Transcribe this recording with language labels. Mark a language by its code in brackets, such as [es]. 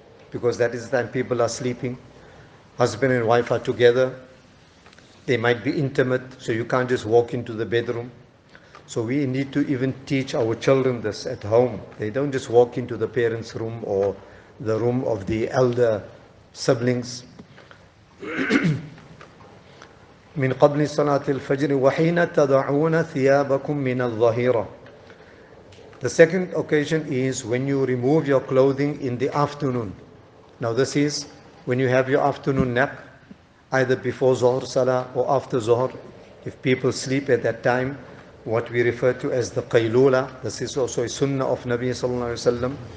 [en] Because that is the time people are sleeping. Husband and wife are together. They might be intimate, so you can't just walk into the bedroom. So we need to even teach our children this at home. They don't just walk into the parents' room or the room of the elder siblings. [ar] من قبل صلاة الفجر وحين تضعون ثيابكم من الظهيرة. [en] The second occasion is when you remove your clothing in the afternoon. Now this is when you have your afternoon nap, either before Zohar Salah or after Zohar. If people sleep at that time, what we refer to as the qaylula, this is also a sunnah of Nabi sallallahu alaihi wasallam.